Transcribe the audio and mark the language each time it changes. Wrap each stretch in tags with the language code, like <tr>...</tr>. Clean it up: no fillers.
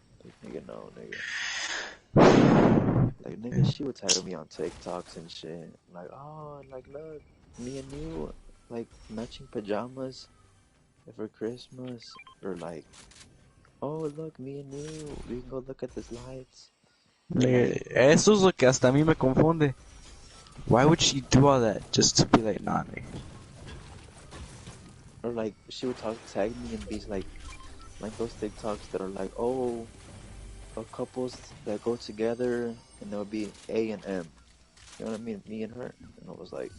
<en>Like, nigga, no, nigga. Like, nigga, she would tag me on TikToks and shit. Like, oh, like, look, me and you, like, matching pajamas for Christmas. Or like, oh, look, me and you, we can go look at the lights.</en> <es>Nigga, eso es lo que hasta a mí me confunde.</es> <en>Why would she do all that just to be like, nah, nigga? Or like, she would tag me in these, like those TikToks that are like, oh, couples that go together, and there would be A and M. You know what I mean? Me and her. And I was like,</en>